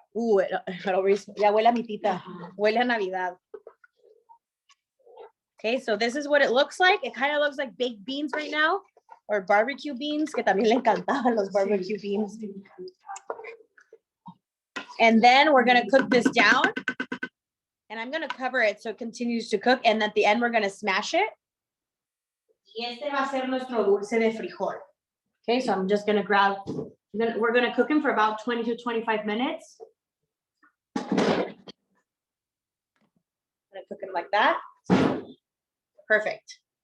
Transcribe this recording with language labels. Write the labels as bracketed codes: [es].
[es] Ooh, ya huele a mi tita, huele a Navidad. [en] Okay, so this is what it looks like. It kind of looks like baked beans right now, or barbecue beans, [es] que también le encantaban los barbecue beans. [en] And then we're gonna cook this down, and I'm gonna cover it so it continues to cook, and at the end, we're gonna smash it. [es] Y este va a ser nuestro dulce de frijol. [en] Okay, so I'm just gonna grab, we're gonna cook him for about 20 to 25 minutes. I'm gonna cook him like that. Perfect.